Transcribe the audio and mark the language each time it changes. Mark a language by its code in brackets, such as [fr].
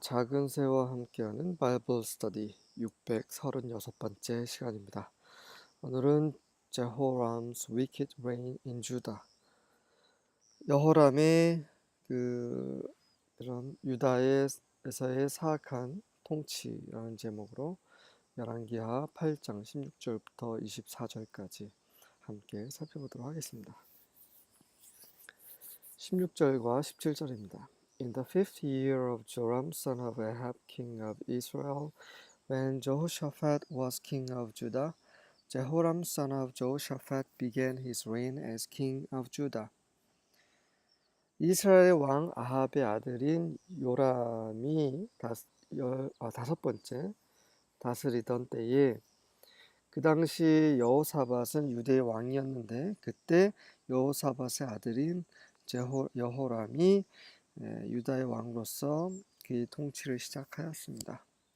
[ko] 작은 새와 함께하는 바이블 스터디 636번째 시간입니다. 오늘은 [en] Jehoram's Wicked Reign in Judah. [ko] 여호람의 그런 유다에서의 사악한 통치라는 제목으로 열왕기하 8장 16절부터 24절까지 함께 살펴보도록 하겠습니다. 16절과 17절입니다. [en] In the fifth year of Joram son of Ahab king of Israel, when Jehoshaphat was king of Judah, Jehoram son of Jehoshaphat began his reign as king of Judah. [ko] 이스라엘 왕 아합의 아들인 요람이 다섯 번째 다스리던 때에 그 당시 여호사밧은 유대의 왕이었는데 그때 여호사밧의 아들인 여호람이 유다의 왕으로서 그의 통치를 시작하였습니다.